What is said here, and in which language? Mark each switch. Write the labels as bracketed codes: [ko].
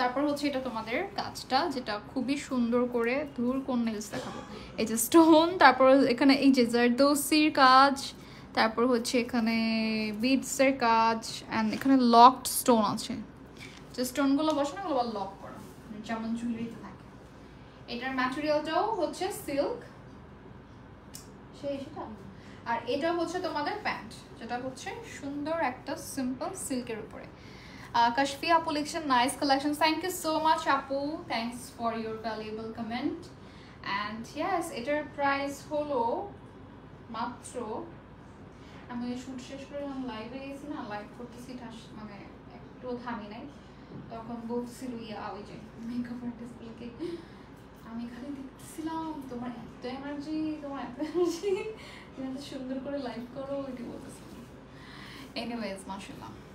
[bn] তারপর হচ্ছে এটা তোমাদের কাজটা, যেটা খুবই সুন্দর করে, ধুর কোন নেলস দেখাবো, এই যে স্টোন, তারপর এখানে এই যে জারদৌসির কাজ, তারপর হচ্ছে এখানে বিডসের কাজ, অ্যান্ড এখানে লকড স্টোন আছে, যে স্টোনগুলো বসানো ওগুলো আবার লক করা, যেমন জুয়েলারিতে থাকে। এটার ম্যাটেরিয়ালটাও হচ্ছে সিল্ক, সেটা। আর এটা হচ্ছে তোমাদের প্যান্ট, যেটা হচ্ছে সুন্দর একটা সিম্পল সিল্কের উপরে। [en] Kashfi Apu collection, nice collection. Thank you so much, Apu. Thanks for your valuable comment. And yes, [bn] এটার প্রাইস হলো মাত্র, আমি শুট শেষ করে যখন লাইভে গেছি না, লাইভ করতেছি, মানে একটু থামি নাই, তখন বলছিল ওই যে মেকআপ আর্টিস্টগুলোকে, আমি খালি দেখতেছিলাম তোমার এত এনার্জি, তোমার এত এনার্জি, তুমি এত সুন্দর করে লাইভ করো, এটি বলতেছিল। এনিওয়েজ মাশাআল্লাহ।